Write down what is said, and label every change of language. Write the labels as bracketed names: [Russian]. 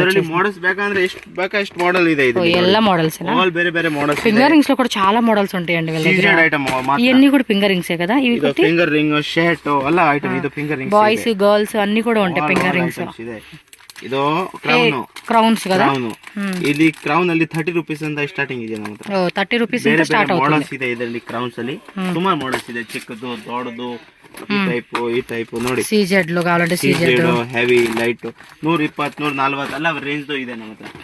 [Kannada] ಇದರಲ್ಲಿ ಮೋಡಲ್ಸ್ ಬೇಕಂದ್ರೆ ಎಷ್ಟು ಬೇಕಾ ಎಷ್ಟು ಮಾಡೆಲ್ ಇದೆ. ಇದು ಎಲ್ಲ ಮಾಡೆಲ್ಸ್ ಆಲ್ ಬೇರೆ ಬೇರೆ ಮಾಡೆಲ್ಸ್. [Telugu] ఫింగర్ రింగ్స్ లో కూడా చాలా మోడల్స్ ఉంటాయండి వీళ్ళ దగ్గర. సీజెడ్ ఐటమ్ మాత్రం. ఇవన్నీ కూడా ఫింగర్ రింగ్స్ కదా. ఇవి ఫింగర్ రింగ్, షర్ట్ అలా ఐటమ్. ఇది ఫింగర్ రింగ్స్. బాయ్స్ గర్ల్స్ అన్ని కూడా ఉంటాయి ఫింగర్ రింగ్స్. [Kannada] ಇದು ಕ್ರೌನ್, [Telugu] క్రౌన్స్ కదా. [Kannada] ಇಲ್ಲಿ ಕ್ರೌನ್ ಅಲ್ಲಿ 30 ರೂಪೀಸ್ ಅಂತ ಸ್ಟಾರ್ಟಿಂಗ್ ಇದೆ ನಮ್ಮ ಹತ್ರ. 30 ರೂಪೀಸ್ ಇಂದ ಸ್ಟಾರ್ಟ್ ಆಗುತ್ತೆ. ಮಾಡೆಲ್ಸ್ ಇದೆ ಇದರಲ್ಲಿ. ಕ್ರೌನ್ಸ್ ಅಲ್ಲಿ ಸುಮಾರು ಮಾಡೆಲ್ಸ್ ಇದೆ. ಚಿಕ್ಕದು, ದೊಡ್ಡದು, ಈ ಟೈಪ್ ನೋಡಿ. [Telugu] ಸೀಜೆಡ್ లో ಕಾವಾలంటే ಸೀಜೆಡ್, [Kannada] ಹೆವಿ, ಲೈಟ್ 120 140 ಎಲ್ಲ ರೇಂಜ್ ಇದೆ ನಮ್ಮ ಹತ್ರ.